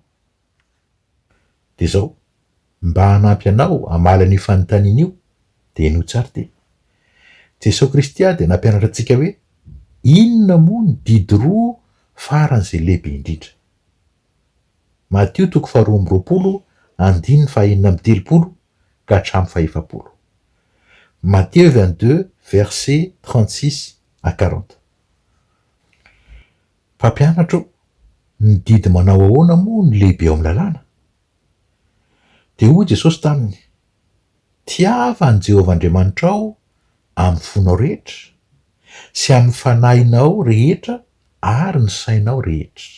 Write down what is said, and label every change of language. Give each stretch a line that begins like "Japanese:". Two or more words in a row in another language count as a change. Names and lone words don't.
Malagasy: De zao, mba hanampy anao hamala an'io fanontaniana io, de no tsara ty. Jesosy Kristy de nampianatra antsika hoe inona moa ny didy roa faran'izay lehibe indrindra. Matthieu 2:20-3:telopolo ka hatramin'ny 40.
French: Matthieu 22, verset 36 à 40.
Malagasy: Mpampianatro, ny didy manao ahoana moa ny lehibe ao amin'ny lalàna? De hoy Jesosy taminy, tiava ny Jehovah-Andriamanitra ao amin'ny fonao rehetra, sy amin'ny fanahinao rehetra ary ny sainao rehetra.